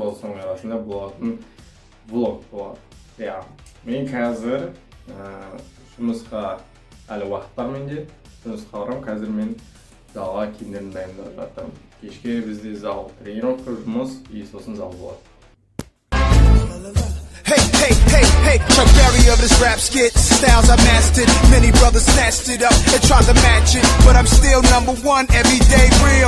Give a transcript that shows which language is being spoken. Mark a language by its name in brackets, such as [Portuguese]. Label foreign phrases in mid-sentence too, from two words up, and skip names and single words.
[Kazakh] Бұл соның арасында болатын влог болады. Мен қазір жұмысқа әлі уақыт бар менде. Жұмысқа барамын. Қазір мен залға киімдерін дайындап жатырмын. Кешке бізде зал тренировка, жұмыс и сосын зал болады. [English] Hey, Chuck Berry of this rap skit. Styles I mastered, many brothers snatched it up and tried to match it, but I'm still number one, everyday real.